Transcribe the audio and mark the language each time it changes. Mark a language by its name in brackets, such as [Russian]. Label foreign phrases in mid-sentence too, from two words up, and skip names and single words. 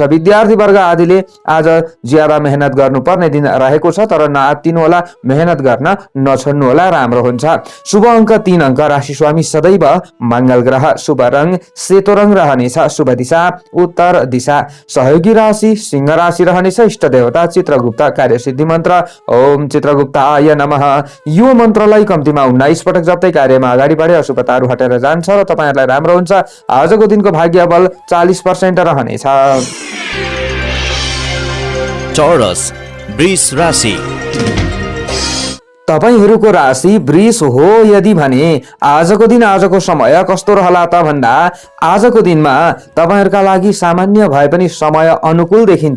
[Nepali] विद्यार्थी वर्ग आदिले आज ज्यादा मेहनत गर्नुपर्ने दिन रहेको छ, तर नआत्तिनु होला, मेहनत गर्न नछोड्नु होला, राम्रो हुन्छ। शुभ अंक 3 अंक, राशि स्वामी सदैव मंगल ग्रह, शुभ रंग सेतो रंग रहनेछ, शुभ दिशा उत्तर दिशा, सहयोगी राशि सिंह राशि रहनेछ, इष्ट देवता चित्रगुप्त, कार्यसिद्धि मन्त्र [Sanskrit] ओम चित्रगुप्ताय नमः। [Nepali] यो मन्त्रलाई कम्तीमा 19 पटक जप्दै कार्यमा अगाडि बढे अशुभताहरू हटेर जान्छ र तपाईहरुलाई राम्रो हुन्छ। आजको दिनको भाग्य बल 40% रहनेछ। टोरस वृष राशि, तपाईहरुको राशि वृष हो यदि भने आजको दिन आजको समय कस्तो रहला त भन्दा आजको दिनमा तपाईहरुका लागि सामान्य भए पनि समय अनुकूल देखिन्छ।